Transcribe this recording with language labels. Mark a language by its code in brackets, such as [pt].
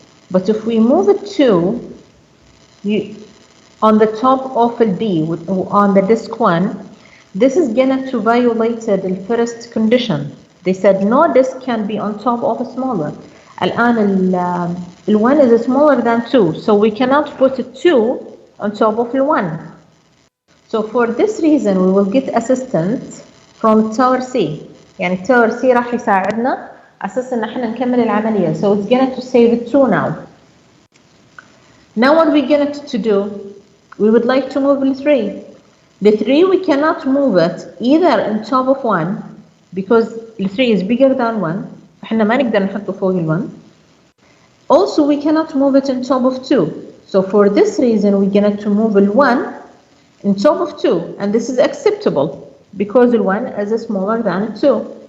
[en] But if we move it 2, on the top of the B, on the disk 1, this is going to violate the first condition. They said no disk can be on top of a smaller. الآن ال 1 is smaller than 2, so we cannot put 2 on top of the 1. So for this reason, we will get assistance from tower C. [ar] يعني tower C راح يساعدنا أساس إن إحنا نكمل العملية. [en] So it's going to save 2 now. Now what we're going to do? We would like to move the 3. The 3 we cannot move it either on top of 1 because the 3 is bigger than 1. [ar] إحنا ما نقدر نحطه فوق ال 1. [en] Also we cannot move it on top of 2. So for this reason we're going to move the 1 on top of 2, and this is acceptable because the 1 is smaller than 2.